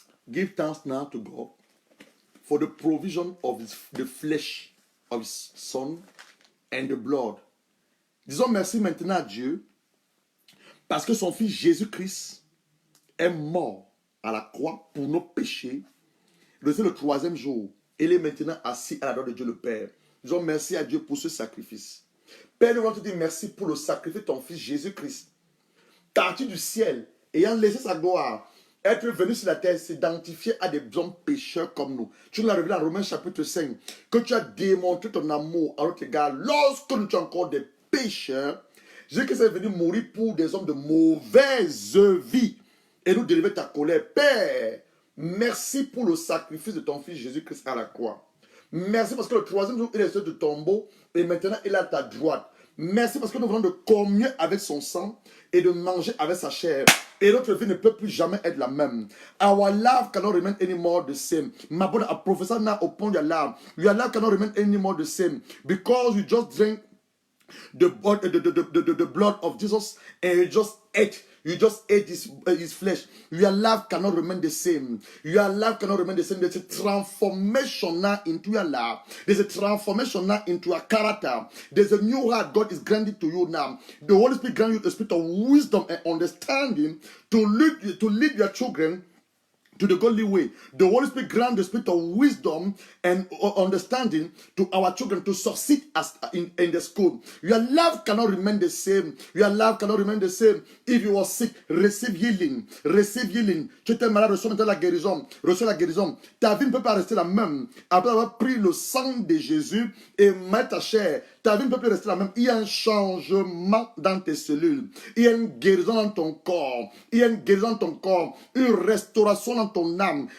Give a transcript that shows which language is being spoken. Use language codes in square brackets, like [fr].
[en] Give thanks now to God for the provision of the flesh of his Son and the blood. [fr] Disons merci maintenant à Dieu parce que son fils Jésus-Christ est mort à la croix pour nos péchés. C'est le troisième jour. Il est maintenant assis à la droite de Dieu le Père. Disons merci à Dieu pour ce sacrifice. Père, nous voulons te dire merci pour le sacrifice de ton fils Jésus-Christ, parti du ciel, ayant laissé sa gloire, être venu sur la terre, s'identifier à des hommes pécheurs comme nous. Tu nous l'as révélé en Romains chapitre 5, que tu as démontré ton amour à notre égard lorsque nous étions encore des pécheurs. Jésus-Christ est venu mourir pour des hommes de mauvaise vie et nous délivrer de ta colère. Père, merci pour le sacrifice de ton fils Jésus-Christ à la croix. Merci parce que le troisième jour, il est sorti du tombeau et maintenant il est à ta droite. Merci parce que nous venons de communier avec son sang et de manger avec sa chair. Et notre vie ne peut plus jamais être la même. [en] Our life cannot remain anymore the same. My brother, I prophesy now upon your life. Your life cannot remain anymore the same. Because you just drank the blood of Jesus and you just ate his flesh. Your life cannot remain the same. Your life cannot remain the same. There's a transformation now into your life. There's a transformation now into your character. There's a new heart God is granting to you now. The Holy Spirit grants you the spirit of wisdom and understanding to lead your children to the godly way. The Holy Spirit grant the spirit of wisdom and understanding to our children to succeed in the school. Your life cannot remain the same. Your life cannot remain the same. If you are sick, receive healing. Receive healing. [fr] Tu étais malade, reçois maintenant la guérison. Reçois la guérison. Ta vie ne peut pas rester la même. Après avoir pris le sang de Jésus et mettre ta chair, ta vie ne peut plus rester la même. Il y a un changement dans tes cellules. Il y a une guérison dans ton corps. Il y a une guérison dans ton corps. Une restauration dans ton âme.